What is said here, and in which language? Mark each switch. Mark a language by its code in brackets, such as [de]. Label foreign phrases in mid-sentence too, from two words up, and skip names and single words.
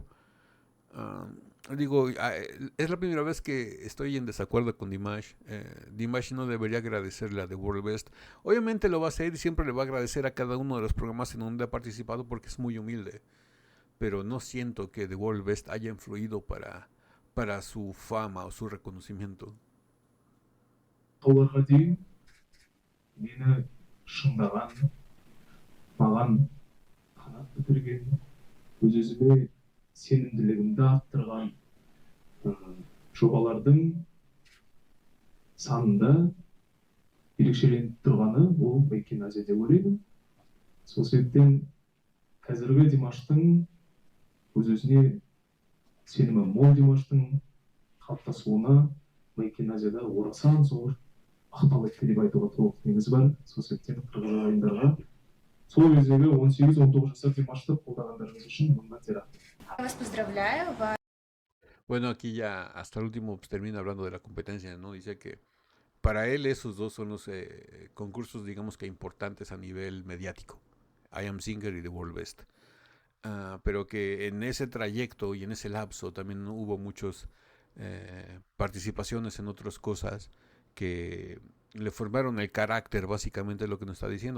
[es] Ah, digo, es la primera vez que estoy en desacuerdo con Dimash. Dimash no debería agradecerle a The World Best. Obviamente lo va a hacer y siempre le va a agradecer a cada uno de los programas en donde ha participado porque es muy humilde. Pero no siento que The World Best haya influido para su fama o su reconocimiento. [kk] Оларға дейін мені шыңдаған, маған қанат бітірген, өз-өзіме сенімділігімді арттырған жобалардың санында ерекшеленіп тұрғаны ол Making Asia деп ойлаймын. Сол себептен қазіргі Димаштың өз-өзіне сенімі мол Димаштың қалыптасуына Making Asia'да орасан зор ықпал етті деп айтуға толық негіз бар. Сол себептен қырғыз ағайындарға сол кездегі 18-19 жасар Димашты қолдағандарыңыз үшін мыңнан рахмет. [ru] Вас поздравляю. [es] Bueno, aquí ya hasta el último pues, termina hablando de la competencia, ¿no? Dice que para él esos dos son los concursos, digamos que importantes a nivel mediático. I Am Singer y The World Best. Pero que en ese trayecto y en ese lapso también hubo muchas participaciones en otras cosas que le formaron el carácter, básicamente lo que nos está diciendo.